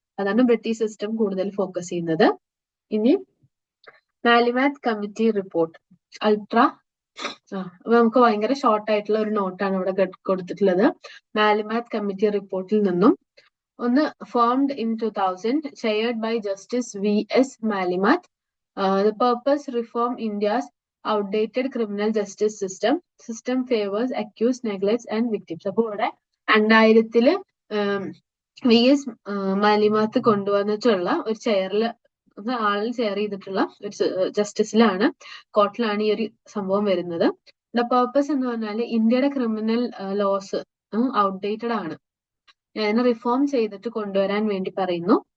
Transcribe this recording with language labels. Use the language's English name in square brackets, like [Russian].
[Malayalam] അതാണ് British system കൂടുതൽ focus ചെയ്യുന്നത്. ഇനി മാലിമാത്ത് കമ്മിറ്റി റിപ്പോർട്ട് അൾട്രാ നമുക്ക് ഭയങ്കര ഷോർട്ട് ആയിട്ടുള്ള ഒരു നോട്ടാണ് ഇവിടെ കൊടുത്തിട്ടുള്ളത്. മാലിമാത്ത് കമ്മിറ്റി റിപ്പോർട്ടിൽ നിന്നും ഒന്ന് [English] Formed in 2000, chaired by justice VS Malimath. The purpose reform India's outdated criminal justice system favors accused, neglects and victims. [Malayalam] അപ്പോൾ ഇവിടെ 2000 VS Malimath കൊണ്ടുവന്നിട്ടുള്ള ഒരു ആളിൽ ചെയർ ചെയ്തിട്ടുള്ള ഒരു ജസ്റ്റിസിലാണ്, കോർട്ടിലാണ് ഈ ഒരു സംഭവം വരുന്നത്. ദ പർപ്പസ് എന്ന് പറഞ്ഞാൽ ഇന്ത്യയുടെ ക്രിമിനൽ ലോസ് ഔട്ട്ഡേറ്റഡ് ആണ്, അതിനെ റിഫോം ചെയ്തിട്ട് കൊണ്ടുവരാൻ വേണ്ടി പറയുന്നു.